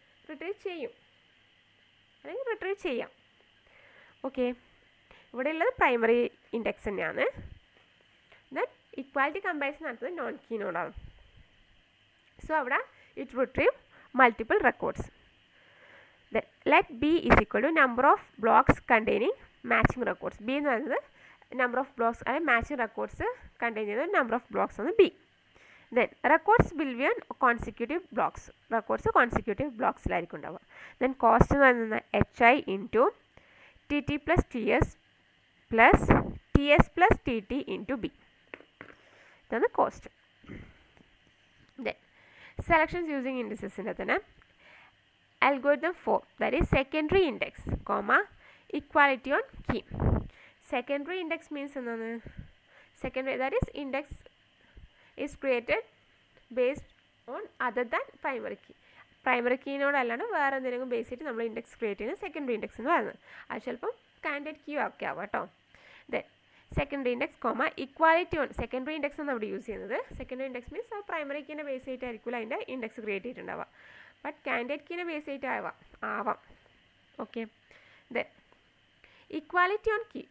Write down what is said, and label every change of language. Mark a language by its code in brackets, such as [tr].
[ml] Retrieve ചെയ്യും അല്ലെങ്കിൽ retrieve ചെയ്യാം. ഓക്കെ, ഇവിടെ ഉള്ളത് പ്രൈമറി ഇൻഡെക്സ് തന്നെയാണ്. ദെൻ ഇക്വാലിറ്റി കമ്പാരിസൺ നടത്തുന്നത് നോൺ കീനോടാണ്. സോ അവിടെ [en] It retrieve multiple records. Then let B = number of blocks containing matching records. B എന്ന് പറയുന്നത് number of blocks അല്ലെങ്കിൽ matching records contain ചെയ്യുന്ന number of blocks ആണ് B. Then records will be on consecutive blocks. [ml] Records consecutive blocks-ലായിരിക്കും ഉണ്ടാവുക. [en] Then cost [ml] എന്ന് പറയുന്നത് [en] HI into TT plus TS plus TS plus TT into B. [ml] ഇതാണ് cost. [en] Then selections using indices ൻ്റെ തന്നെ algorithm 4, that is secondary index, equality on key. Secondary index means secondary, that is index is created based on other than primary key. [ml] Primary key നോടല്ലാണ്ട് വേറെ എന്തെങ്കിലും base ചെയ്തിട്ട് നമ്മൾ index create ചെയ്യുന്നത് secondary index എന്ന് പറയുന്നത്. അത് ചിലപ്പം കാൻഡിഡേറ്റ് കീ ഒക്കെ ആവാം കേട്ടോ. Then secondary index [en] equality on secondary index [ml] ആണ് അവിടെ യൂസ് ചെയ്യുന്നത്. സെക്കൻഡറി ഇൻഡെക്സ് മീൻസ് ആ പ്രൈമറി കീനെ ബേസ് ചെയ്തിട്ടായിരിക്കില്ല അതിൻ്റെ index create ചെയ്തിട്ടുണ്ടാവുക. But candidate കീനെ base ചെയ്തിട്ട് ആവാം. Okay, then equality on key.